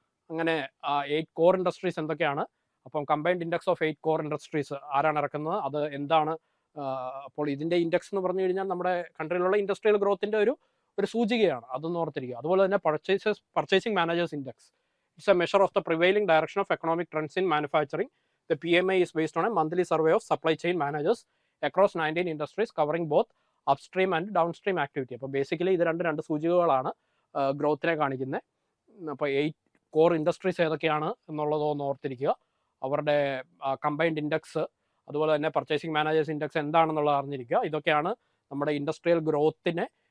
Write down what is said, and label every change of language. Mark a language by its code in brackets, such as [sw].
[ml] അങ്ങനെ 8 core industries എന്തൊക്കെയാണ്? അപ്പം combined index of 8 core industries ആരാണ് ഇറക്കുന്നത്, അത് എന്താണ്? അപ്പോൾ ഇതിൻ്റെ ഇൻഡെക്സ് എന്ന് പറഞ്ഞു കഴിഞ്ഞാൽ നമ്മുടെ കൺട്രിയിലുള്ള ഇൻഡസ്ട്രിയൽ ഗ്രോത്തിൻ്റെ ഒരു സൂചികയാണ്, അതൊന്നും ഓർത്തിരിക്കുക. അതുപോലെ തന്നെ [en] Purchasing managers index, it's a measure of the prevailing direction of economic trends in manufacturing. ദ PMI is based on a monthly survey of supply chain managers across 19 industries covering both upstream and downstream activity. [ml] അപ്പോൾ basically ഇത് രണ്ട് സൂചികകളാണ് ഗ്രോത്തിനെ കാണിക്കുന്നത്. അപ്പോൾ 8 core industries ഏതൊക്കെയാണ് എന്നുള്ളതൊന്ന് ഓർത്തിരിക്കുക. അവരുടെ combined index, അതുപോലെ തന്നെ പർച്ചേസിംഗ് മാനേജേഴ്സ് ഇൻഡെക്സ് എന്താണെന്നുള്ളത് അറിഞ്ഞിരിക്കുക. ഇതൊക്കെയാണ് നമ്മുടെ ഇൻഡസ്ട്രിയൽ ഗ്രോത്തിനെ